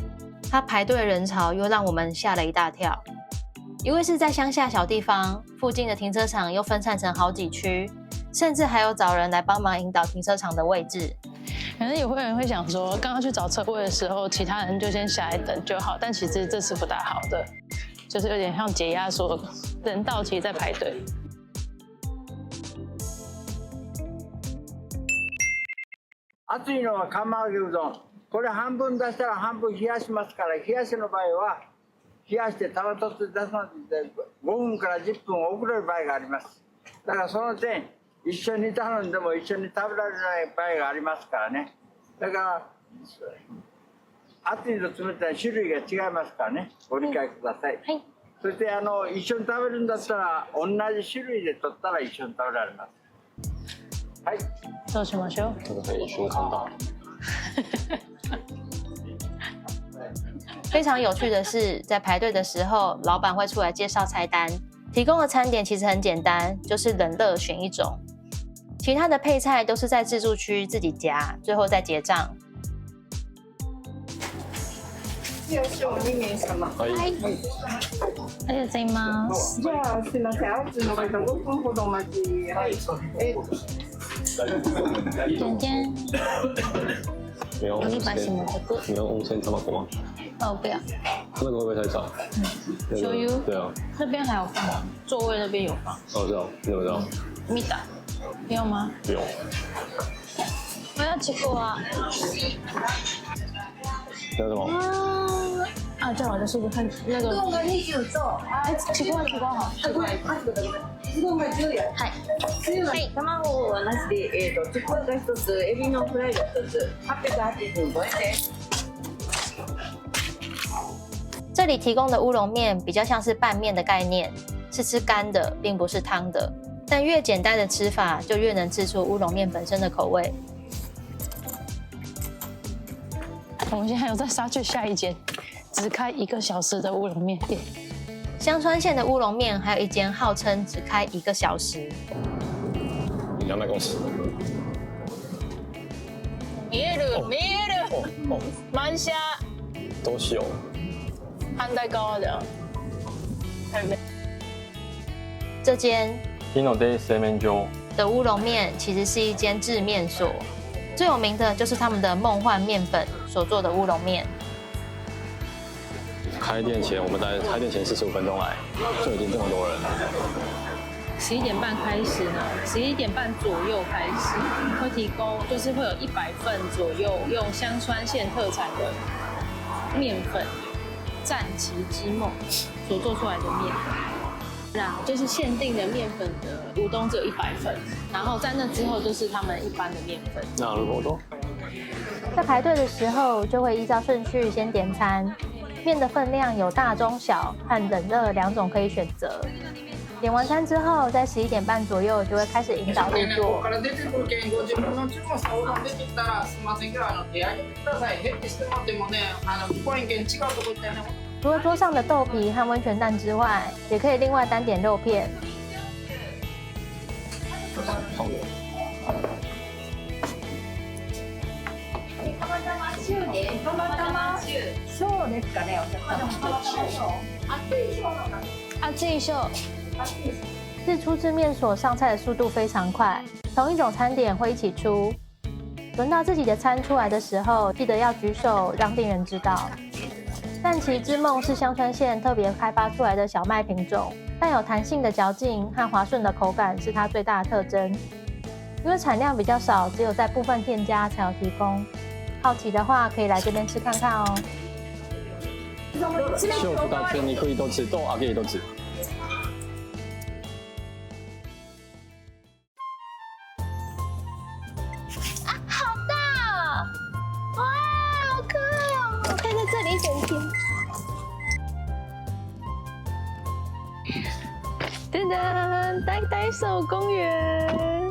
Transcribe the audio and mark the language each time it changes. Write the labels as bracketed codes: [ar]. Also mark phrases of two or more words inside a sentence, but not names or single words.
[zh] 它排队人潮又让我们吓了一大跳。因为是在乡下小地方，附近的停车场又分散成好几区，甚至还有找人来帮忙引导停车场的位置。可能有人会想说，刚刚去找车位的时候，其他人就先下来等就好，但其实这是不大好的，就是有点像解压缩，人到齐再排队。 [ja] 熱いのは釜揚げうどん。これ半分出したら半分冷やしますから、冷やしの場合は冷やしてタバ取って出すので5分から10分遅れる場合があります。だからその点、 一緒に頼んでも一緒に食べられない場合がありますからね。だから熱いと冷たい種類が違いますからね。ご理解ください。はい。そして一緒に食べるんだったら同じ種類で取ったら一緒に食べられます。はい。どうしましょう？ [zh] 这个可以一瞬看到。非常有趣的是，在排队的时候，老板会出来介绍菜单，提供的餐点其实很简单，就是冷热选一种，其他的配菜都是在自助区自己夹，最後再结账。 [ja] はい。ありがとうございます。じゃあすみません、熱いのが5分ほどお待ち。はい。 [zh] 点点。没有我一般性的这个。你要温泉卵吗？哦，不要。那个会不会太炸？ [ja] 醤油。 [zh] 对啊。那边还有放，座位那边有放。哦，这样，你怎么知道？見た。不用吗？不用。我要吃过啊。那什么？啊， [ja] じゃあ私が那个。が20と、ちくわ好。ごめん、すごい10円。はい。はい。卵はなしで、ちくわが1つ、エビのフライが1つ、885円です。 [zh] 这里提供的乌龙面比较像是拌面的概念，是吃干的，并不是汤的。但越简单的吃法，就越能吃出乌龙面本身的口味。我们现在有在杀去下一间，只开1个小时的乌龙面店。香川县的乌龙面还有一间号称只开1个小时。 200公尺。 [ja] 見える、見える。哦，満車。どうしよう。反対側的。 [zh] 这间日の出製麺所的乌龙面其实是一间制面所，最有名的就是他们的梦幻面粉所做的乌龙面。开店前，我们在开店前45分钟来，就已经这么多人了。 11点半开始呢，11点半左右开始会提供，就是会有100份左右用香川县特产的面粉战旗之梦所做出来的面粉。就是限定的面粉的乌冬只有100份，然后在那之后就是他们一般的面粉。 [ja] なるほど。 [zh] 在排队的时候，就会依照顺序先点餐，面的分量有大、中、小和冷热2种可以選擇。點完餐之後，在11點半左右就會開始引導入座。 [ja] ここから出てくるけん、ご自分の注文したおうどん出てきたら、すみませんけど、手挙げてください。ヘッてしてもらってもね、聞こえんけん違うとこ行ったよね。 [zh] 除了桌上的豆皮和温泉蛋之外，也可以另外单点肉片。 [ja] そうですかね、お客様。熱い秀。 [zh] 日出制面所上菜的速度非常快，同一种餐点会一起出。轮到自己的餐出来的时候，记得要举手让店员知道。战旗之梦是香川县特别开发出来的小麦品种，带有弹性的嚼劲和滑顺的口感是它最大的特征。因为产量比较少，只有在部分店家才有提供。好奇的话，可以来这边吃看看哦。 [ja] 塩2つ、肉1つと揚げ1つ。 [zh] 好大！哇，好可爱哦！我可以在这里一整天。噔噔，呆呆兽公园。